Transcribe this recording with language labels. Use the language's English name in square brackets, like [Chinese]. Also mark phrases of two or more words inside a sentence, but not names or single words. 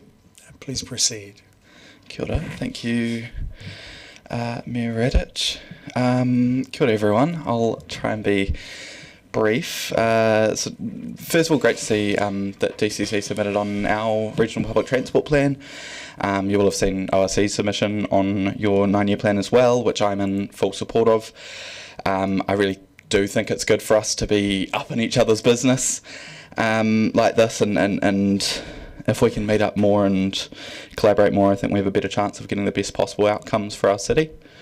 [English] Please proceed. [Māori] Kia ora. [English] Thank you, Mayor Radich. [Māori] Kia ora, [English] everyone. I'll try and be brief. So first of all, great to see that DCC submitted on our regional public transport plan. You will have seen ORC's submission on your 9-year plan as well, which I'm in full support of. I really do think it's good for us to be up in each other's business like this, and if we can meet up more and collaborate more, I think we have a better chance of getting the best possible outcomes for our city.